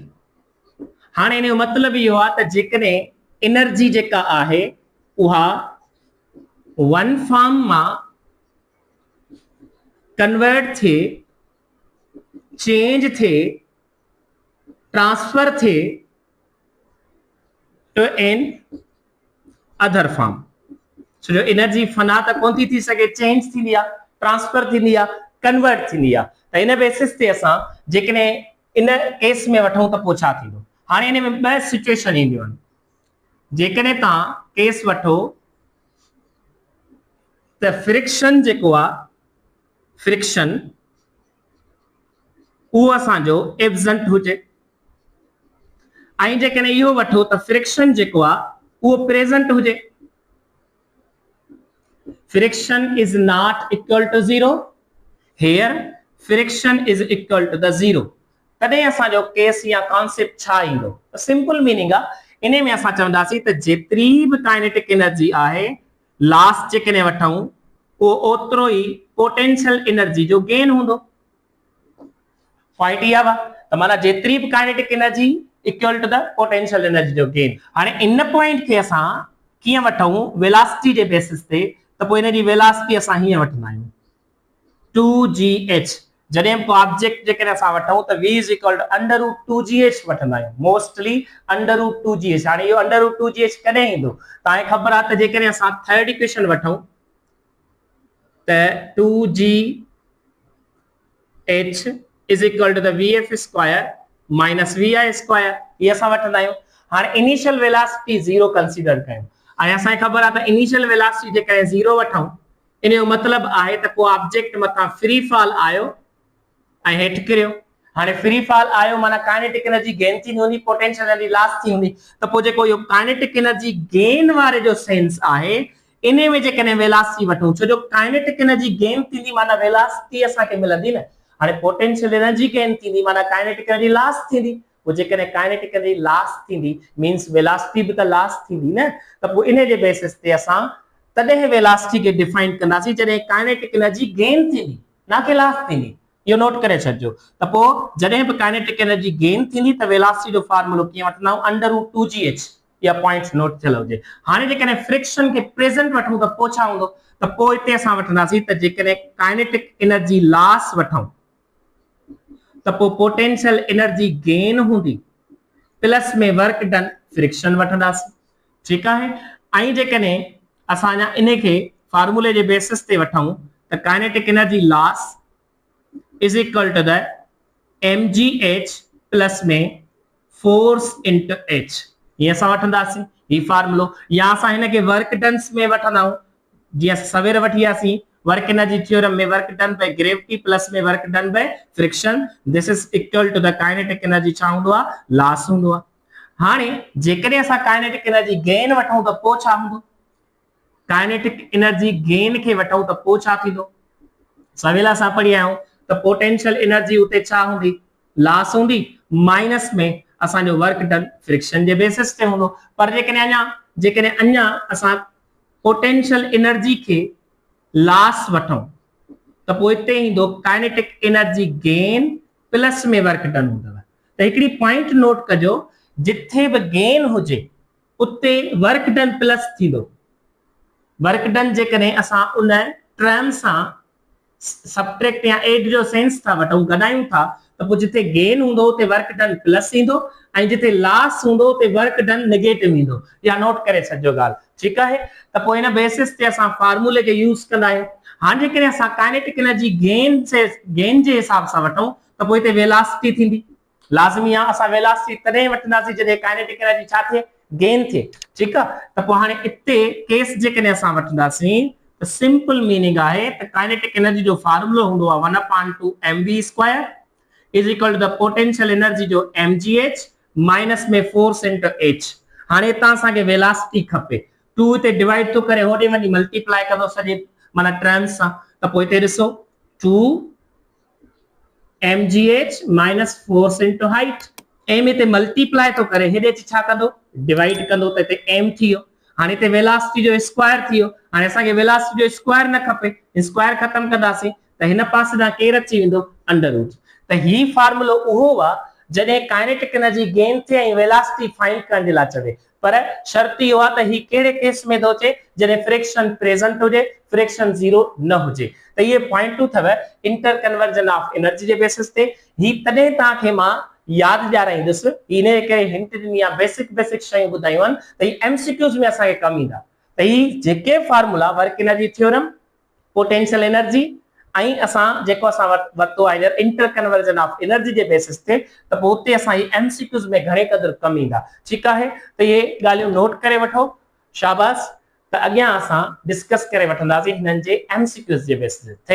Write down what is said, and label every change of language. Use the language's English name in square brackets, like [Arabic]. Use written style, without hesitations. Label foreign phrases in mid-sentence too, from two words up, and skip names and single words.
[Sindhi] हाणे इन जो मतिलब इहो आहे त जेकॾहिं एनर्जी जेका आहे उहा [English] one form [Sindhi] मां कन्वर्ट थिए, चेंज थिए, ट्रांसफर थिए [English] to another form. [Sindhi] छो जो एनर्जी फना त कोन थी सघे, चेंज थींदी आहे, ट्रांसफर थींदी आहे, कन्वर्ट थींदी आहे। त इन बेसिस ते असां जेकॾहिं इन केस में वठूं त पोइ छा थींदो। हाणे इन में ॿ सिचुएशन ईंदियूं आहिनि। जेकॾहिं तव्हां केस वठो त फ्रिक्शन जेको आहे, फ्रिक्शन उहो असांजो एब्सेंट हुजे ऐं जेकॾहिं इहो वठो त फ्रिक्शन जेको आहे उहो प्रेजेंट हुजे। [English] friction is not equal to zero, here friction is equal to the zero. [Sindhi] तॾहिं असांजो केस या कॉन्सेप्ट छा ईंदो, त [English] simple meaning [Sindhi] आहे। इन में असां चवंदासीं त जेतिरी बि [English] kinetic energy [Sindhi] आहे लास्ट जेकॾहिं वठूं उहो ओतिरो ई [English] potential energy [Sindhi] जो गेन हूंदो। पॉइंट इहा त माना जेतिरी बि [English] kinetic energy equal to the potential energy [Sindhi] जो गेन। हाणे इन पॉइंट खे असां कीअं वठूं, वेलोसिटी जे बेसिस ते। त पोइ इन जी वेलोसिटी असां हीअं वठंदा आहियूं 2gh। जॾहिं को ऑब्जेक्ट जेकॾहिं असां वठूं त [English] v is equal to under root 2gh [Sindhi] वठंदा आहियूं, [English] mostly under root 2gh. [Sindhi] हाणे इहो [English] under root 2gh [Sindhi] कॾहिं ईंदो तव्हांखे ख़बर आहे त जेकॾहिं असां [English] third equation [Sindhi] वठूं त [English] 2gh is equal to the vf square minus vi square, [Sindhi] ये असां वठंदा आहियूं। हाणे [English] initial velocity [Sindhi] 0 कंसीडर कयूं ऐं असांखे ख़बर आहे त [English] initial velocity [Sindhi] जेकॾहिं 0 वठूं इन जो मतलब आहे त को ऑब्जेक्ट मथां [English] free fall [Sindhi] आयो ऐं हेठि किरियो। हाणे [English] free fall [Sindhi] आयो माना [English] kinetic energy gain [Sindhi] थी हूंदी, [English] potential energy loss [Sindhi] थी हूंदी। त पोइ जेको इहो [English] kinetic energy gain [Sindhi] वारे जो सेंस आहे इन में जेकॾहिं वेलोसिटी वठूं, छो जो [English] kinetic energy gain [Sindhi] थींदी माना वेलोसिटी असांखे मिलंदी न। हाणे [English] potential energy gain [Sindhi] थींदी माना [English] kinetic energy loss [Sindhi] थींदी। पोइ जेकॾहिं [English] kinetic energy loss [Sindhi] थींदी [English] means velocity [Sindhi] बि त लॉस थींदी न। त पोइ इन जे बेसिस ते असां तॾहिं वेलोसिटी खे डिफाइन कंदासीं जॾहिं [English] kinetic energy gain [Sindhi] थींदी ना कि लॉस थींदी। इहो नोट करे छॾिजो। त पोइ जॾहिं बि [English] kinetic energy gain [Sindhi] थींदी त वेलोसिटी जो फार्मूलो कीअं वठंदा आहियूं, [English] under root 2gh. [Sindhi] या पॉइंट्स नोट थियल हुजे। हाणे जेकॾहिं फ्रिक्शन खे प्रेजेंट वठूं त पोइ छा हूंदो, त पोइ हिते असां वठंदासीं त जेकॾहिं [English] kinetic energy loss [Sindhi] वठूं त पोइ [English] potential energy gain [Sindhi] हूंदी प्लस में [English] work done friction [Sindhi] वठंदासीं, ठीकु आहे। ऐं जेकॾहिं असां अञा इन खे फार्मूले जे बेसिस ते वठूं त [English] kinetic energy loss is equal to the mgh plus [Sindhi] में [English] force into h, [Sindhi] ये असां वठंदासीं ही फार्मूलो। या असां हिन खे [English] work dones [Sindhi] में वठंदा आहियूं, जीअं सवेर वठी वियासीं [English] work energy theorem [Sindhi] में [English] work done by gravity plus [Sindhi] में [English] work done by friction, this is equal to the kinetic energy [Sindhi] छा हूंदो आहे, लॉस हूंदो आहे। हाणे जेकॾहिं असां [English] kinetic energy gain [Sindhi] वठूं त पोइ छा हूंदो, [English] kinetic energy gain [Sindhi] खे वठूं त पोइ छा थींदो, सवेल असां पढ़ी आया आहियूं त [English] potential energy [Sindhi] उते छा हूंदी, लॉस हूंदी माइनस में असांजो [English] work done [Sindhi] फ्रिक्शन जे बेसिस ते हूंदो। पर जेकॾहिं अञा असां [English] potential energy [Sindhi] खे लॉस वठूं त पोइ हिते ईंदो [English] kinetic energy gain plus [Sindhi] में [English] work done [Sindhi] हूंदव। त हिकिड़ी [English] point note [Sindhi] कजो, जिथे बि गेन हुजे उते [English] work done plus [Sindhi] थींदो। [English] work done [Sindhi] जेकॾहिं असां उन टर्म सां सब्ट्रैक्ट या एड जो सेंस था वठूं, गणायूं था, त पोइ जिथे गेन हूंदो उते [English] work done plus [Sindhi] ईंदो ऐं जिथे लॉस हूंदो उते [English] work done negative [Sindhi] ईंदो। या नोट करे छॾिजो ॻाल्हि, ठीकु आहे। त पोइ हिन बेसिस ते असां फार्मूले खे यूज़ कंदा आहियूं। हाणे जेकॾहिं असां [English] kinetic energy gain [Sindhi] जे हिसाब सां वठूं त पोइ हिते वेलोसिटी थींदी, लाज़मी आहे असां वेलोसिटी तॾहिं वठंदासीं जॾहिं [English] kinetic energy [Sindhi] छा थिए, गेन थिए, ठीकु आहे। त पोइ हाणे हिते केस जेकॾहिं असां वठंदासीं त [English] simple meaning [Sindhi] आहे त [English] kinetic energy [Sindhi] जो फार्मूलो हूंदो आहे [English] 1/2 mv square is equal to the potential energy [Sindhi] जो [English] mgh minus [Sindhi] में [English] force into h. [Sindhi] हाणे हितां असांखे वेलोसिटी खपे, 2 हिते डिवाइड थो करे होॾे वञी मल्टीप्लाई कंदो सॼे माना टर्म्स सां। त पोइ हिते ॾिसो [English] 2 mgh minus force into height, [Sindhi] m हिते मल्टीप्लाई थो करे हेॾे छा कंदो, डिवाइड कंदो त हिते m थी वियो। हाणे हिते वेलोसिटी जो स्क्वायर थी वियो। हाणे असांखे वेलोसिटी जो स्क्वायर न खपे, स्क्वायर खत्म कंदासीं त हिन पासे ॾांहुं केरु अची वेंदो, [English] under root. [Sindhi] त ही फार्मूलो उहो आहे जॾहिं [English] kinetic energy gain [Sindhi] थिए ऐं वेलोसिटी फाइंड करण जे लाइ चवे। पर शर्त इहो आहे त ही कहिड़े केस में थो अचे, जॾहिं फ्रिक्शन प्रेजेंट हुजे, फ्रिक्शन 0 न हुजे। त इहे पॉइंटूं अथव [English] inter conversion of energy [Sindhi] जे बेसिस ते। ही तॾहिं तव्हांखे मां यादि ॾियाराईंदुसि, इन करे हिंट ॾिनी आहे, बेसिक शयूं ॿुधायूं आहिनि त ही एमसीक्यूज़ में असांखे कम ईंदा। त ही जेके फार्मूला [English] work energy theorem, potential energy [Sindhi] ऐं असां जेको असां वरितो आहे [English] inter conversion of energy [Sindhi] जे बेसिस ते, त पोइ उते असां ही एमसीक्यूज़ में घणे क़दुरु कम ईंदा, ठीकु आहे। त इहे ॻाल्हियूं नोट करे वठो, शाबाश। त अॻियां असां डिस्कस करे वठंदासीं हिननि जे एमसीक्यूज़ जे बेसिस ते।